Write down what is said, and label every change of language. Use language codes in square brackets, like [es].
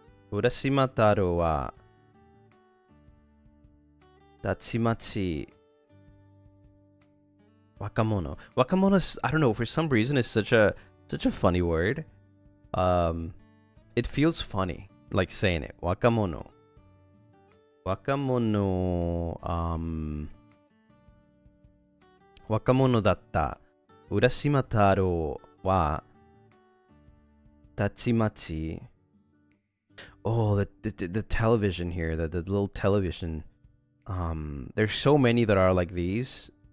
[ja] Urashima Taro は、たちまち、若者. [en] Wakamono is, I don't know, for some reason it's such a funny word. It feels funny, like saying it. Wakamono. [ja] Wakamono だった。 Urashima Taro は、たちまち. [en] Oh, the television here, the little television. There's so many that are like these.